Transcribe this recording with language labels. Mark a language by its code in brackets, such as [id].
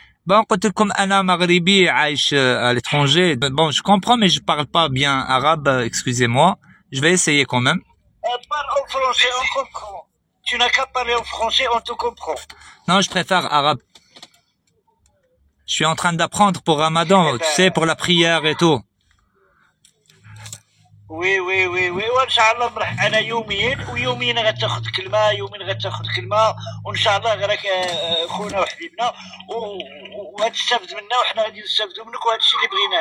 [ar] Bon, قلت لكم أنا مغربي عايش [fr] à l'étranger. Bon, je comprends, mais je parle pas bien arabe, excusez-moi. Je vais essayer quand même. Parle en français, on comprend. Tu n'as qu'à parler en français, on te comprend. Non, je préfère arabe. Je suis en train d'apprendre pour Ramadan, tu sais, pour la prière et tout. [ar] وي وي وي وي وان شاء الله نروح انا يوميا غتاخذ كلمه وان شاء الله غيرك خونا وحبيبنا وغتستافد منا وحنا غادي نستافدوا منك وهذا الشيء اللي بغيناه.